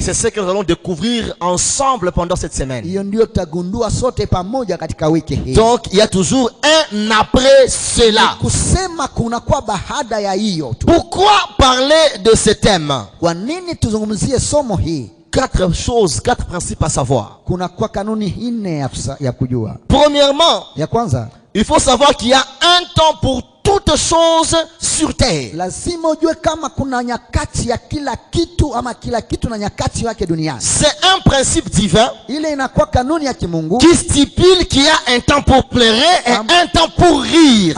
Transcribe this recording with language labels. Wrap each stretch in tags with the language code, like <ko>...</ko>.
<fr>c'est ce que nous allons découvrir ensemble pendant cette semaine.</fr> <sw>Hiyo ndio tutagundua sote pamoja katika wiki hii.</sw> <fr>Donc, il y a toujours un après cela.</fr> <sw>Kusema kunakuwa baada ya hiyo tu.</sw> <fr>Pourquoi parler de ce thème?</fr> <sw>Kwa nini tuzungumzie somo hii?</sw> <fr>4 choses, 4 principes à savoir.</fr> <sw>Kunakuwa kanuni nne ya kujua.</sw> <fr>Premièrement,</fr> <sw>Ya kwanza,</sw> <fr>il faut savoir qu'il y a un temps pour toutes choses sur terre.</fr> <sw>lazima ujue kama kuna nyakati ya kila kitu, ama kila kitu na nyakati yake duniani.</sw> <fr>C'est un principe divin</fr> <sw>Ile inakuwa kanuni ya kimungu</sw> <fr>qui stipule qu'il y a un temps pour pleurer et un temps pour rire.</fr>